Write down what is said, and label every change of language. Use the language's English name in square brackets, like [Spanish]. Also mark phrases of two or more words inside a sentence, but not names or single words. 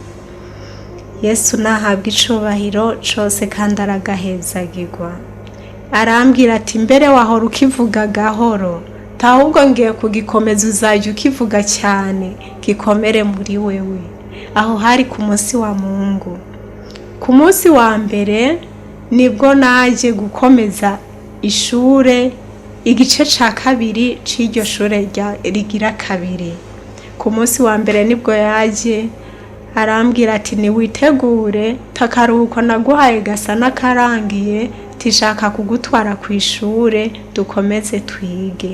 [Rundi] Yesu nahabwa icubahiro cose kandi aragahezagirwa. Arambwira ati mbere wahora ukivuga gahoro, ahubwo ngiye kugikomeza uzajya ukivuga cyane gikomere muri wewe. Aho hari ku munsi wa Mungu. Ku munsi wa mbere nibwo naje gukomeza ishure igice ca kabiri c'iryo shure rigira kabiri. Ku munsi wa mbere nibwo yaje arambwira ati niwitegure takaruhuko naguhaye gasa n'akarangiye, tishaka kugutwara ku ishure dukomeze twige.